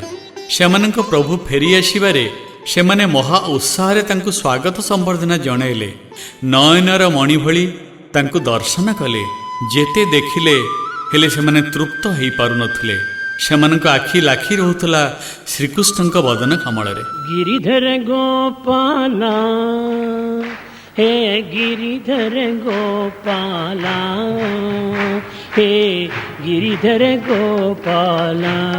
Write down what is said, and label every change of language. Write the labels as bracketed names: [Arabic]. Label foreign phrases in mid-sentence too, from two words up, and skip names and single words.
[Odia] ସେମାନଙ୍କ ପ୍ରଭୁ ଫେରି ଆସିବାରେ ସେମାନେ ମହା ଉତ୍ସାହରେ ତାଙ୍କୁ ସ୍ୱାଗତ ସମ୍ବର୍ଦ୍ଧନା ଜଣାଇଲେ। ନୟନର ମଣି ଭଳି ତାଙ୍କୁ ଦର୍ଶନ କଲେ। ଯେତେ ଦେଖିଲେ ହେଲେ ସେମାନେ ତୃପ୍ତ ହୋଇପାରୁନଥିଲେ। ସେମାନଙ୍କ ଆଖି ଲାଖି ରହୁଥିଲା ଶ୍ରୀକୃଷ୍ଣଙ୍କ ବଦନ କମଳରେ। [Hindi] गिरिधर गोपाला हे गिरिधर गोपाला हे गिरिधर गोपाला